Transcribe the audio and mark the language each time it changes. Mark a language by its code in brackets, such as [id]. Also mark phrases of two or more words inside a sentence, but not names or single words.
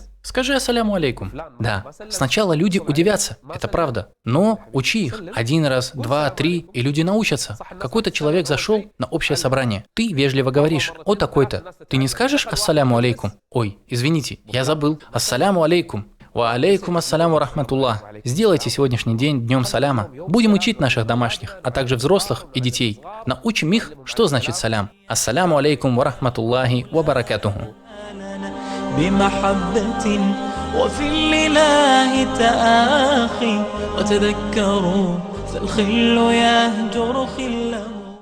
[ru] Скажи [ar] السلام عليكم. [ru] Да, сначала люди удивятся, это правда. Но учи их 1 раз, 2, 3, и люди научатся. Какой-то человек зашел на общее собрание. Ты вежливо говоришь, о такой-то. Ты не скажешь [ar] السلام عليكم? [ru] Ой, извините, я забыл. [ar] السلام عليكم. وعليكم السلام رحمة الله. [ru] Сделайте сегодняшний день днем саляма. Будем учить наших домашних, а также взрослых и детей. Научим их, что значит салям. [ar] السلام عليكم ورحمة الله وبركاته. بمحبة وفي الإله تآخي وتذكروا فالخل يهجر خله